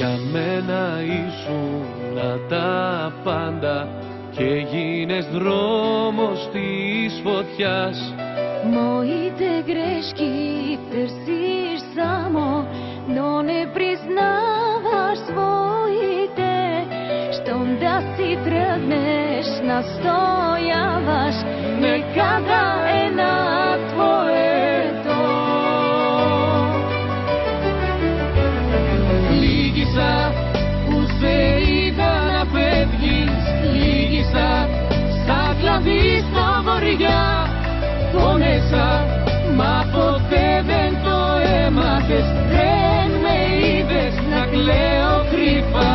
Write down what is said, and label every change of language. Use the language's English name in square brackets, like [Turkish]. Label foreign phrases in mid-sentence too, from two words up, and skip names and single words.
[Greek] μένα ήσουν τα πάντα και έγινες δρόμος της φωτιάς. [Bulgarian] Моите грешки търсиш само, но не признаваш своите. Щом да си тръгнеш, настояваш, нека да е на твоето. [Greek] Λύγησα που σε είδα να φεύγεις, λύγησα σαν κλαδί στα βορειά. Πόνεσα, μα ποτέ δεν το έμαθες, δεν με είδες να κλαίω κρυφά.